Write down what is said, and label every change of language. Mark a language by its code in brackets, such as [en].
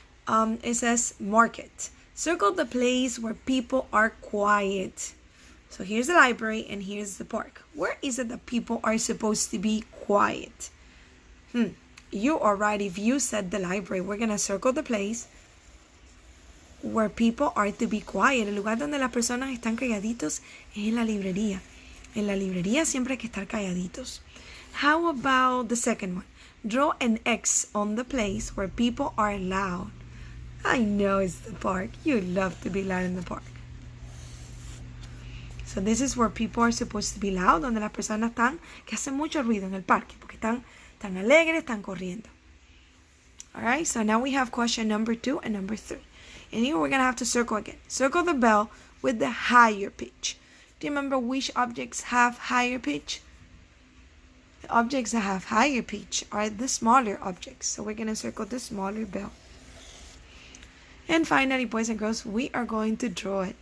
[en] It says market. Circle the place where people are quiet. So here's the library and here's the park. Where is it that people are supposed to be quiet? You are right if you said the library. We're going to circle the place where people are to be quiet. [es] El lugar donde las personas están calladitos es en la librería. En la librería siempre hay que estar calladitos. [en] How about the second one? Draw an X on the place where people are loud. I know it's the park. You love to be loud in the park. So this is where people are supposed to be loud, [es] donde las personas están, que hacen mucho ruido en el parque, porque están alegres, están corriendo. [en] Alright, so now we have question number 2 and number 3. And here we're going to have to circle again. Circle the bell with the higher pitch. Do you remember which objects have higher pitch? The objects that have higher pitch are the smaller objects. So we're going to circle the smaller bell. And finally, boys and girls, we are going to draw it.